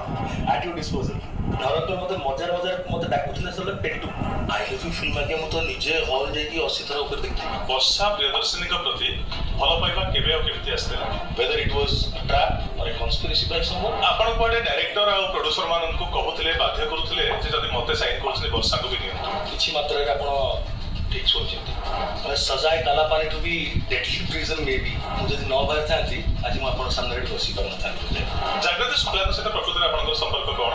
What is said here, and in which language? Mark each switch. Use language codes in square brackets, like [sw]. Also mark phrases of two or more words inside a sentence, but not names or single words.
[en] at your disposal. [or] ଧରନ୍ତୁ ମତେ ମଜାର ମତେ ଡାକୁଥିଲେ ସବୁବେଳେ ପେଟୁ ଆଇ ଲଭ୍ ୟୁ ଫିଲ୍ମ ଆଜ୍ଞା ମୁଁ ତ ନିଜେ ହଲ୍ ଯାଇକି 80 ଥର ଉପରେ ଦେଖିଥିଲି। ବର୍ଷା ପ୍ରିୟଦର୍ଶିନୀଙ୍କ ପ୍ରତି ଭଲ ପାଇବା କେବେ ଆଉ କେମିତି ଆସିଥିଲା? [en] whether it was a trap or a conspiracy by someone. [or] ଆପଣ କୁଆଡେ ଡାଇରେକ୍ଟର ଆଉ ପ୍ରଡ୍ୟୁସର ମାନଙ୍କୁ କହୁଥିଲେ ବାଧ୍ୟ କରୁଥିଲେ ଯେ ଯଦି ମତେ ସାଇନ୍ କରୁଛନ୍ତି ବର୍ଷାଙ୍କୁ ବି ନିଅନ୍ତୁ? କିଛି ମାତ୍ରାରେ ଆପଣ ଠିକ୍ ଶୁଣିଛନ୍ତି ମାନେ ସଜାଏ କାଲା ପାଣି [en] to be deadly prison [hi] में भी [or] ମୁଁ ଯଦି ନ ବାହାରିଥାନ୍ତି ଆଜି ମୁଁ ଆପଣଙ୍କ ସାମ୍ନାରେ ବସି ପାରୁନଥାନ୍ତି। ଜାଗ୍ରତ ଶୁକ୍ଲାଙ୍କ ସହିତ ପ୍ରକୃତରେ ଆପଣଙ୍କର ସମ୍ପର୍କ କ'ଣ?